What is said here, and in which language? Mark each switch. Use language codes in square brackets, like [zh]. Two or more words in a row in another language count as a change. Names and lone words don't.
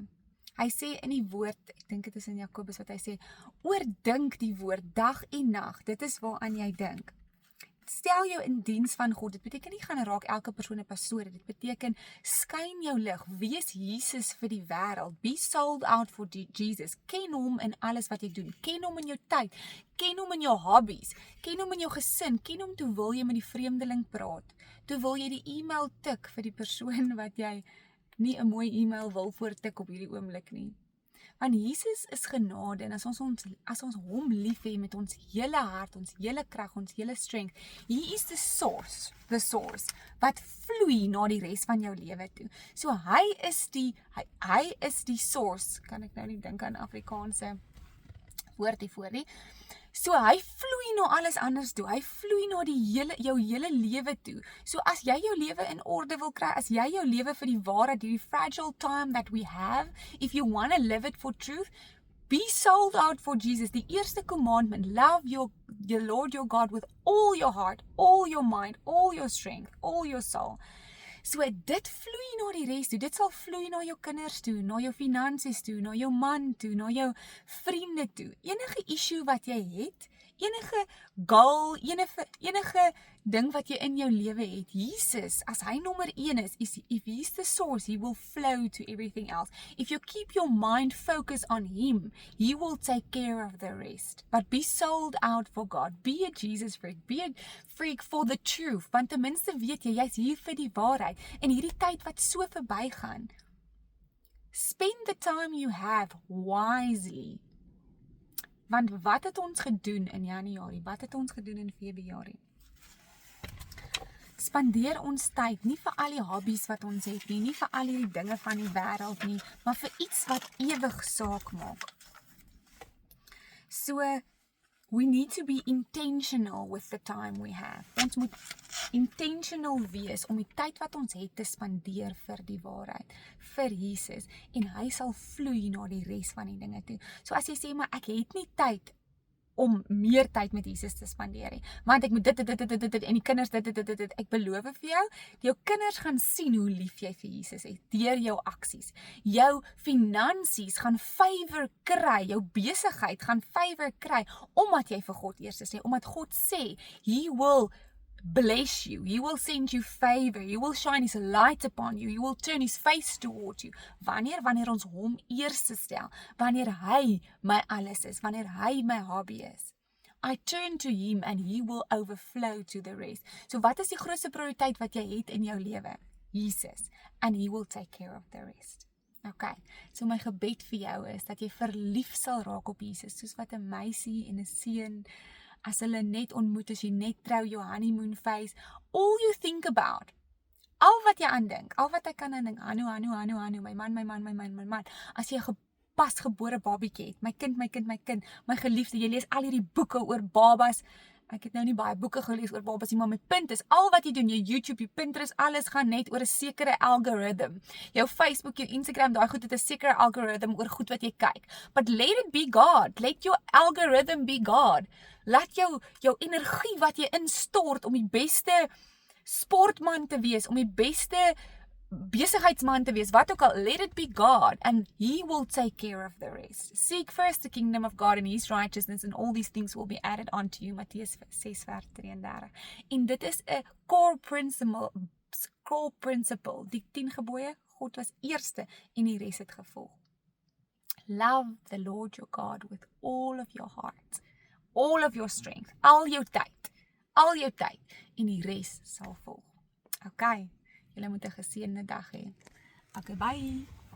[af] Hy sê in die woord, ek dink dit is in Jakobus wat hy sê, oordink die woord dag en nag, dit is waaraan jy dink. Stel jou in diens van God, dit beteken nie gaan raak elke persoon 'n pastoor, dit beteken skyn jou lig, wees Jesus vir die wêreld, [en] be sold out for Jesus, [af] ken hom in alles wat jy doen, ken hom in jou tyd, ken hom in jou hobbies, ken hom in jou gesin, ken hom toe wil jy met die vreemdeling praat, toe wil jy die e-mail tik vir die persoon wat jy nie 'n mooi e-mail wil voortik op hierdie oomblik nie. Want Jesus is genade en as ons hom lief hê met ons hele hart, ons hele krag, ons hele strength, [en] he is the source, [af] wat vloei na die res van jou lewe toe. So hy is die source, kan ek nou nie dink aan Afrikaanse woord hiervoor nie. So hy vloei na alles anders toe, hy vloei na jou hele lewe toe. So as jy jou lewe in orde wil kry, as jy jou lewe vir die waarheid, die [en] fragile time that we have, if you want to live it for truth, be sold out for Jesus. [af] Die eerste [en] commandment, love your Lord your God with all your heart, all your mind, all your strength, all your soul. [af] So dit vloei na die res toe, dit sal vloei na jou kinders toe, na jou finansies toe, na jou man toe, na jou vriende toe. Enige issue wat jy het, enige goal, enige ding wat jy in jou lewe het, Jesus, as hy nommer 1 is, [en] if he's the source, he will flow to everything else. If you keep your mind focused on him, he will take care of the rest. But be sold out for God. Be a Jesus freak. Be a freak for the truth. [af] Want ten minste weet jy, jy's hier vir die waarheid. En hierdie tyd wat so verbygaan, [en] spend the time you have wisely. [af] Want wat het ons gedoen in Januarie? Wat het ons gedoen in Februarie? Spandeer ons tyd nie vir al die hobbies wat ons het nie vir al die dinge van die wêreld nie, maar vir iets wat ewig saak maak. [en] So, we need to be intentional with the time we have. [af] Ons moet intentional wees om die tyd wat ons het te spandeer vir die waarheid, vir Jesus, en hy sal vloei na die res van die dinge toe. So as jy sê, maar ek het nie tyd om meer tyd met Jesus te spandeer nie, want ek moet dit, en die kinders dit, ek beloof vir jou kinders gaan sien hoe lief jy vir Jesus is, deur jou aksies. Jou finansies gaan favor kry, jou besigheid gaan favor kry, omdat jy vir God eers sê, omdat God sê, [en] He will bless you, He will send you favor, He will shine His light upon you, He will turn His face toward you. [af] Wanneer ons hom eers stel, wanneer hy my alles is, wanneer hy my hobby is. [en] I turn to Him and He will overflow to the rest. [af] So wat is die grootste prioriteit wat jy het in jou lewe? Jesus. [en] And He will take care of the rest. [af] Okay, so my gebed vir jou is, dat jy verlief sal raak op Jesus, soos wat 'n meisie en 'n seun, as hulle net ontmoet, as jy net trou, jou [en] honeymoon phase, all you think about, [af] al wat jy aandink, al wat ek kan aandink, Hanu, my man, as jy 'n pasgebore babietjie het, my kind, my geliefde, jy lees al hierdie boeke oor babas, ek het nou nie baie boeke gelees oor babas nie, maar my punt is, al wat jy doen, jou YouTube, jou Pinterest, alles gaan net oor 'n sekere algorithm. Jou Facebook, jou Instagram, daai goed het 'n sekere algorithm oor goed wat jy kyk. [en] But let it be God. Let your algorithm be God. [af] Laat jou energie wat jy instort om die beste sportman te wees, om die beste besigheidsman te wees, wat ook al, [en] let it be God, and He will take care of the rest. Seek first the kingdom of God and His righteousness, and all these things will be added onto you, Mattheus 6:33. [af] En dit is 'n [en] core principle, [af] die 10 gebooie, God was eerste, en die res het gevolg. [en] Love the Lord your God with all of your heart, all of your strength, [af] al jou tyd, en die res sal volg. Okay. Julle moet 'n geseënde dag hê. [en] Okay, bye.